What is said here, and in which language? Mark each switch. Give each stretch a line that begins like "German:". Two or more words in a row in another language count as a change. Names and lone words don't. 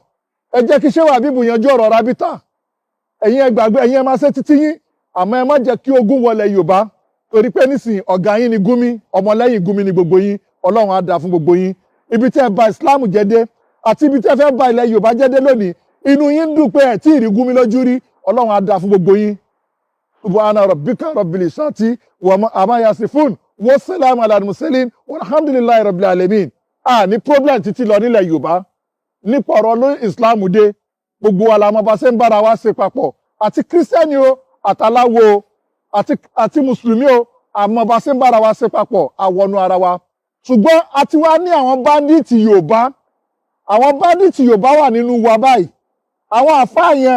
Yoruba: ẹ jẹ́ kí Shehu Habib yanjú ọ̀rọ̀ rábítà ẹ̀yin ẹ gbàgbé ẹ̀yin ẹ máa ṣe títí yín àmọ́ ẹ má jẹ́ kí ogun wọlé Yorùbá torí pé nísìnyí ọ̀gá yín ni Gumi ọmọlẹ́yìn Gumi ni gbogbo yín Ọlọ́run á dá fún gbogbo yín ibi tẹ́ ẹ bà Islam jẹ́ dé àti ibi tẹ́ fẹ́ bà ilẹ̀ Yorùbá jẹ́ dé lónìí inú yín dùn pé ẹ tí ì rí Gumi lójú rí Ọlọ́run á dá fún gbogbo yín
Arabic: سبحان ربك رب العزة وعما يصفون وسلام على المرسلين والحمد لله رب العالمين
Yoruba: ní problem títí lọ nílẹ̀ Yorùbá nípa ọ̀rọ̀ ló Islam dé gbogbo wa la mọ̀ bá ṣe ń bára wa ṣe papọ̀ àti kírísítẹ́nì o àtàláwo àti mùsùlùmí o àmọ́ bá ṣe ń bára wa ṣe papọ̀ àwọnú ara wa ṣùgbọ́n a ti wá ní àwọn báńdíìtì Yorùbá wà nínú wa báyìí àwọn àfáà yẹn